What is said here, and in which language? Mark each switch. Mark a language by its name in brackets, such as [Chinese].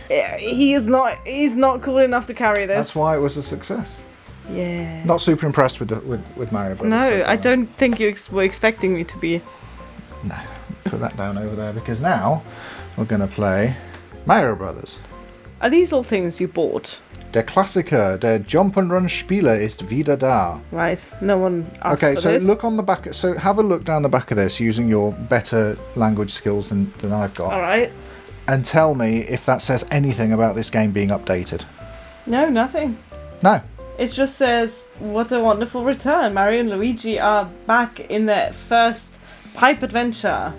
[English] Yeah, he's not cool enough to carry this. That's why it was a success. Yeah. Not super impressed with Mario Brothers. No, so far. I don't think you were expecting me to be. No, put that down over there because now we're going to play Mario Brothers. Are these all things you bought? [German] Der Klassiker, der Jump-and-Run-Spieler ist wieder da. [English] Right, no one asked Okay, for so this. look on the back. So have a look down the back of this using your better language skills than I've got. All right. And tell me if that says anything about this game being updated. No, nothing. No. It just says, what a wonderful return. Mario and Luigi are back in their first pipe adventure.